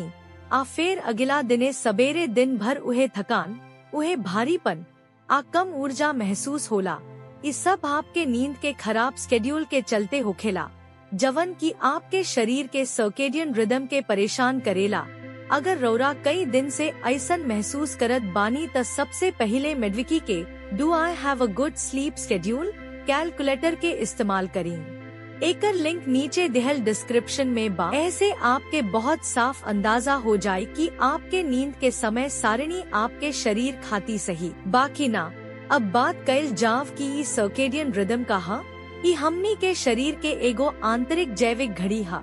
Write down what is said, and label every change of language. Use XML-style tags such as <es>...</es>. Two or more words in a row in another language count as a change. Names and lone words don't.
<bho>आ फेर अगिला दिने सबेरे दिन भर उहे थकान, उहे भारीपन, आ कम ऊर्जा महसूस होला। इस सब आपके नींद के खराब स्केड्यूल के चलते होखेला, जवन की आपके शरीर के</bho> <en>circadian rhythm</en> <bho>के परेशान करेला। अगर रौरा कई दिन से ऐसन महसूस करत बानी त सबसे पहले मेडविकी के डू आई हैव अ गुड स्लीप स्केड्यूल कैलकुलेटर के इस्तेमाल करी। एकर लिंक नीचे दिहल डिस्क्रिप्शन में बा। ऐसे आपके बहुत साफ अंदाजा हो जाए कि आपके नींद के समय सारणी आपके शरीर खाती सही बाकी ना। अब बात कैल जाव की</bho> <en>circadian rhythm</en> <bho>कहा, ई हमनी के शरीर के एगो आंतरिक जैविक घड़ी हा।</bho>